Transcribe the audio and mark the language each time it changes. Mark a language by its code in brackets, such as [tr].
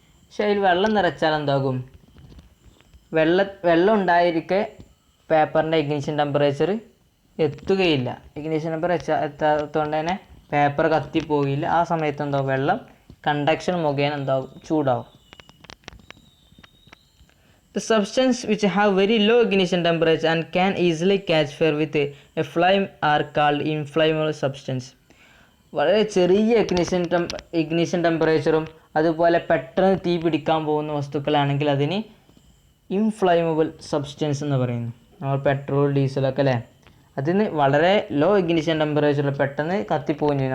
[ml] പക്ഷെ അതിൽ വെള്ളം നിറച്ചാൽ എന്താകും, വെള്ളം ഉണ്ടായിരിക്കെ പേപ്പറിൻ്റെ ഇഗ്നിഷൻ ടെമ്പറേച്ചർ എത്തുകയില്ല. ഇഗ്നിഷൻ ടെമ്പറേച്ചർ എത്താത്തതുകൊണ്ട് തന്നെ പേപ്പർ കത്തിപ്പോകില്ല. ആ സമയത്ത് എന്താവും, വെള്ളം കണ്ടക്ഷൻ മുഖേന എന്താവും, ചൂടാവും. [en] The substance which have very low ignition temperature and can easily catch fire with a flame are called inflammable substance. [ml] വളരെ ചെറിയ ഇഗ്നിഷൻ ടെമ്പറേച്ചറും അതുപോലെ പെട്ടെന്ന് തീ പിടിക്കാൻ പോകുന്ന വസ്തുക്കളാണെങ്കിൽ അതിന് ഇൻഫ്ലൈമബിൾ സബ്സ്റ്റൻസ് എന്ന് പറയുന്നു. നമ്മൾ പെട്രോൾ ഡീസലൊക്കെ അല്ലേ, അതിന് വളരെ ലോ ഇഗ്നിഷൻ ടെമ്പറേച്ചറിൽ പെട്ടെന്ന് കത്തിപ്പോകും ചെയ്യും.